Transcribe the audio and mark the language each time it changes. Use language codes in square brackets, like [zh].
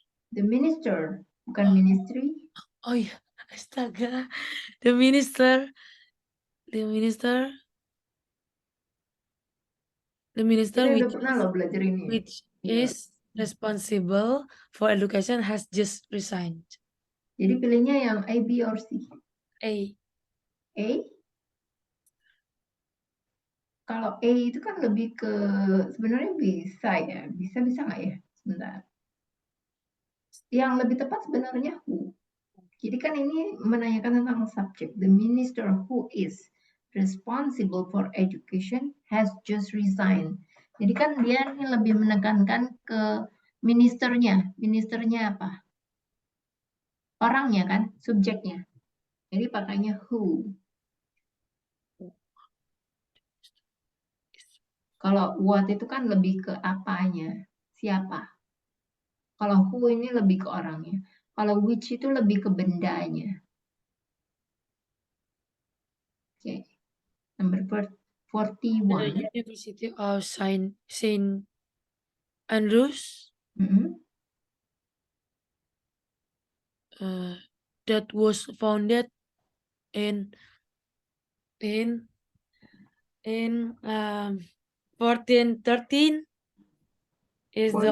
[en] The minister, [id] bukan [en] ministry. [id] Oh iya, astaga. [en] The minister. [id] Kita udah pernah loh belajar ini. [en] which [id] Iya. [en] is responsible for education has just resigned. [id] Jadi pilihnya yang A, B, or C. A. A. Kalau A itu kan lebih ke sebenarnya bisa ya, bisa nggak ya? Sebentar. Yang lebih tepat sebenarnya who. Jadi kan ini menanyakan tentang subjek. [en] The minister who is responsible for education has just resigned. [id] Jadi kan dia ini lebih menekankan ke ministernya. Ministernya apa? Orangnya kan, subjeknya. Jadi pakainya who. Kalau what itu kan lebih ke apanya, siapa. Kalau who ini lebih ke orangnya. Kalau which itu lebih ke bendanya. Oke. [en] Number 41. The University of Saint Andrews. That was founded in 1413 is the